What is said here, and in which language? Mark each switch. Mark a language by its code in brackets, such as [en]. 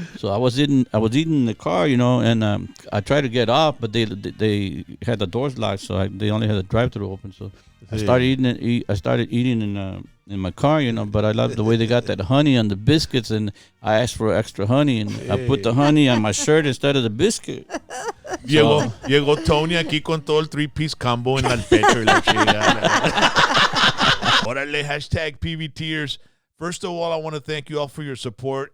[en] So I was eating in the car, you know, and I tried to get off, but they had the doors locked, so they only had the drive-through open. So I started eating in my car, you know. But I loved the way they got that honey on the biscuits, and I asked for extra honey, and I put the honey on my shirt instead of the biscuit. [es] Llegó Tony aquí con todo el [en] 3-piece combo [es] en el pecho y la chingada. Órale, hashtag PVTers. [en] First of all, I want to thank you all for your support.